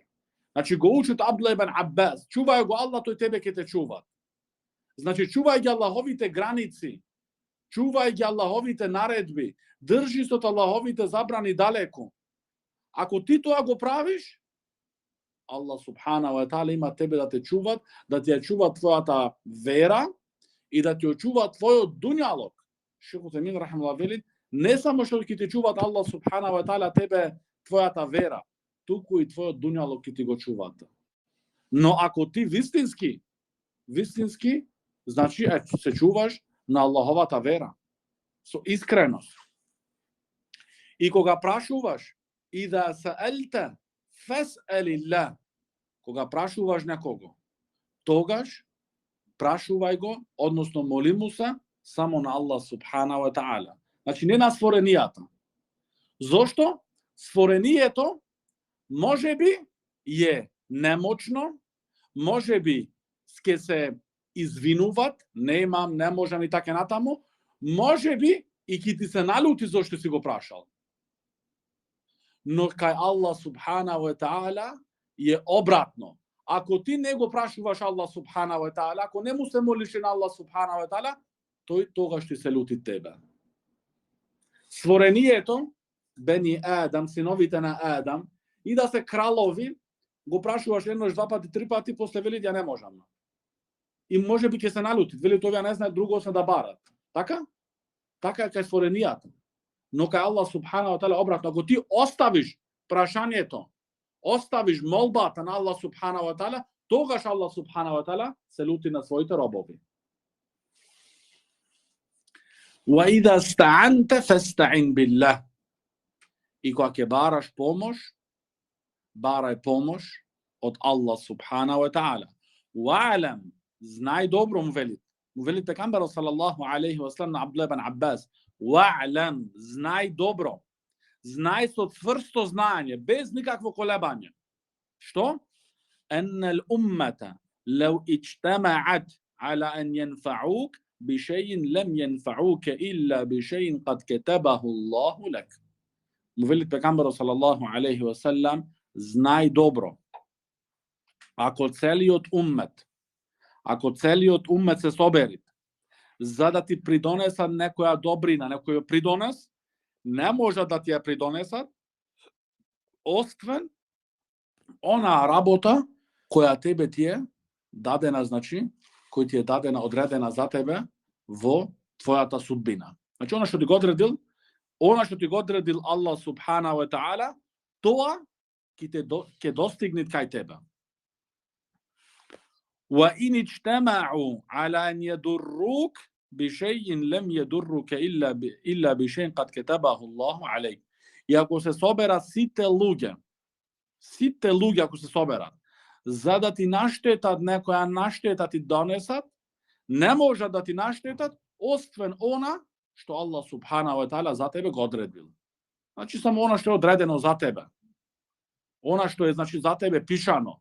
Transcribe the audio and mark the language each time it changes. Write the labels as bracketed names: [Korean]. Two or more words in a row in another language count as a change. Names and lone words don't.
[Macedonian] Значи го учат Абдулlah ибн Аббас: чувај го Аллах, тој тебе ќе те чува. Значи чувај ги Аллаховите граници, чувај ги Аллаховите наредби, држи се од Аллаховите забрани далеку. Ако ти тоа го правиш, [Arabic] الله سبحانه وتعالى [Macedonian] има тебе да те чуват, да ти ја чува твојата вера и да ти ја чува твојот дуњалог. Шейх Утемин рахимахуллах вели, не само што ќе ти чуват [Arabic] الله سبحانه وتعالى [Macedonian] тебе твојата вера, туку и твојот дуњалог ќе ти го чуват. Но ако ти вистински, значи се чуваш на Аллаховата вера, со искреност. И кога прашуваш, и [Arabic] إذا سألت فاسأل الله, [Macedonian] кога прашуваш некого, тогаш прашувај го, односно моли му се само на [Arabic] الله سبحانه وتعالى. [Macedonian] Значи не на створенијата. Зошто? Створението можеби е немочно, можеби ќе се извинуват, не можам и така натаму, можеби и ќе ти се налути зашто си го прашал. Но кај [Arabic] الله سبحانه وتعالى [Macedonian] е обратно. Ако ти не го прашуваш [Arabic] الله سبحانه وتعالى, [Macedonian] ако не му се молиш на [Arabic] الله سبحانه وتعالى, [Macedonian] тој тогаш ќе се лути тебе. Створението, [Arabic] بني آدم, [Macedonian] синовите на Адам, и да се кралови, го прашуваш еднаш, два пати, три пати, после вели ја не можам. И може би ќе се налути, вели тоа не знаат друго освен да барат. Така? Така е кај створенијата. Но кај [Arabic] الله سبحانه وتعالى [Macedonian] обратно, ако ти оставиш прашањето, оставиш молбата на [Arabic] الله سبحانه وتعالى, [Macedonian] тогаш [Arabic] الله سبحانه وتعالى [Macedonian] се лути на своите робови. [Arabic] وَإِذَا اسْتَعَنْتَ فَاسْتَعِنْ بِاللَّهِ. [Macedonian] И кога ќе бараш помош, барај помош од [Arabic] الله سبحانه وتعالى. وَعَلَمْ, [Macedonian] знај добро, му вели пегамберот [Arabic] صلى الله عليه وسلم [Macedonian] на Абдулlah ибн Аббас, وَعْلَمْ, знај добро, знај со цврсто знаење, без никакво колебање. Што? [Arabic] أَنَّ الْأُمَّةَ لَوْ اجْتَمَعَتْ عَلَى أَنْ يَنْفَعُوكَ بِشَيْءٍ لَمْ يَنْفَعُوكَ إِلَّا بِشَيْءٍ قَدْ كَتَبَهُ اللَّهُ لَكَ. [Macedonian] Му вели пегамберот [Arabic] صلى الله عليه وسلم, [Macedonian] знај добро. Ако целиот уммет се собери за да ти придонесат некоја добрина, некој придонес, не може да ти ја придонесат освен она работа која тебе ти е дадена, значи, кој ти е дадена, одредена за тебе во твојата судбина. Значи, она што ти го одредил [Arabic] الله سبحانه وتعالى, [Macedonian] тоа ќе достигне кај тебе. [Arabic] وَإِنِ اجْتَمَعُوا عَلَى أَنْ يَضُرُّوكَ بِشَيْءٍ لَمْ يَضُرُّكَ إِلَّا بِشَيْءٍ قَدْ كَتَبَهُ اللَّهُ عَلَيْكَ. [Macedonian] И ако се соберат сите луѓе ако се соберат, за да ти наштетат некоја наштета ти донесат, не може да ти наштетат освен она што [Arabic] الله سبحانه وتعالى [Macedonian] за тебе го одредил. Значи само она што е одредено за тебе. Она што е, значи, за тебе пишано.